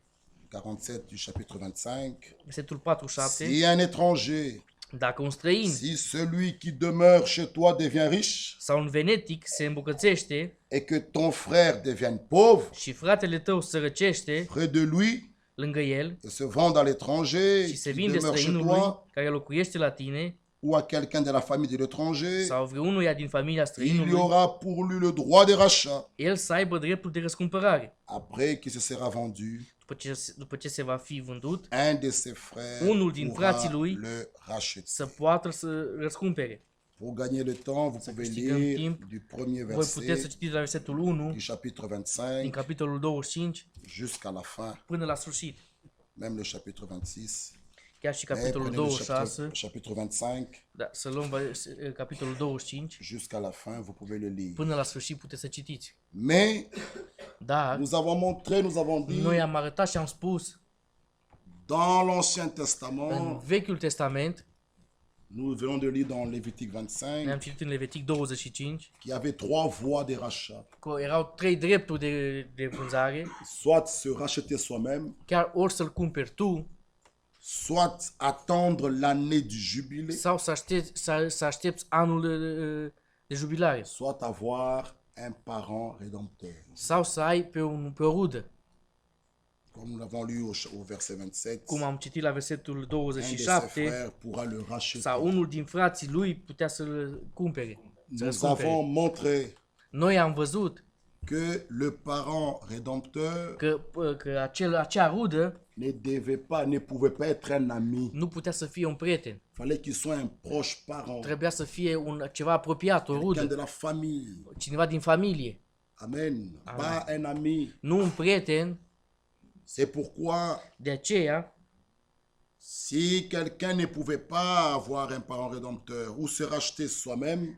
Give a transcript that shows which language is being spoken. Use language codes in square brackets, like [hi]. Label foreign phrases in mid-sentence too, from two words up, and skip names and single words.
[fr] 47 du chapitre 25. [ro] Versetul 47. [fr] Si un étranger, [ro] Dacă un străin [fr] si celui qui demeure chez toi devient riche [ro] sau un venetic se îmbogățește [fr] et que ton frère devienne pauvre [ro] și fratele tău sărăcește [fr] près de lui [ro] lângă el [fr] et se vende à l'étranger [ro] și se [fr] qui [ro] vinde [fr] demeure chez [ro] străinului [fr] toi [ro] care locuiește la tine [fr] ou à quelqu'un de la famille de l'étranger, [ro] sau vreunuia din familia [fr] il y [ro] străinului, [fr] aura pour lui le droit de rachat [ro] el să aibă dreptul de răscumpărare. [fr] après qu'il se sera vendu. [ro] După ce se va fi vândut, [fr] Un de ses frères [ro] unul din [fr] pourra [ro] frații lui [fr] le racheter. [ro] să poată să răscumpere. [fr] Pour gagner le temps, vous pouvez [ro] câștigăm [fr] lire [ro] timp, [fr] du premier [ro] Voi puteți să [fr] verset [ro] citiți la versetul 1 [fr] du chapitre [ro] din 25 capitolul 25 [fr] jusqu'à la fin, [ro] până la sfârșit. [fr] même le chapitre 26. [ro] Chiar și [fr] Mais [ro] capitolul [fr] prenez le [ro] 26, [fr] chapitre 25 [ro] da, să luăm capitolul 25, [fr] jusqu'à la fin, vous pouvez le lire. [ro] până la sfârșit puteți să citiți. [fr] Mais [ro] Dar [fr] nous avons montré, nous avons dit [ro] noi am arătat și am spus [fr] dans l'Ancien [ro] în [fr] Testament, [ro] Vechiul Testament, [fr] nous venons de lire dans Lévitique 25, [ro] ne-am citit în Levitic 25, [fr] qu'il y avait trois voies de rachat. [ro] că erau 3 drepturi de vânzare, [fr] Soit se racheter soi-même, [ro] chiar ori să-l cumperi tu, [fr] soit attendre l'année du jubilé, [ro] sau să aștepți anul de jubilare, [fr] soit avoir un parent rédempteur. [ro] sau să ai pe o rudă. [fr] Comme nous l'avons lu au verset 27, [ro] Cum am citit la versetul [fr] un de ses [ro] 27, [fr] frères pourra le racheter. [ro] sau unul din frații lui putea să-l cumpere. Să [fr] Nous [ro] răscumpere. [fr] avons montré [ro] Noi am văzut [fr] que le parent rédempteur [ro] că acea rudă [fr] ne pouvait pas être un ami. [ro] nu putea să fie un prieten. [fr] Fallait qu'il soit un proche parent, [ro] Trebuia să fie ceva apropiat, o [fr] quelqu'un [ro] rudă, [fr] de la famille. [ro] cineva din familie. [fr] Amen. Pas un ami. [ro] Nu un prieten. [fr] C'est pourquoi, [ro] De aceea, [fr] si quelqu'un ne pouvait pas avoir un parent rédempteur ou se racheter soi-même,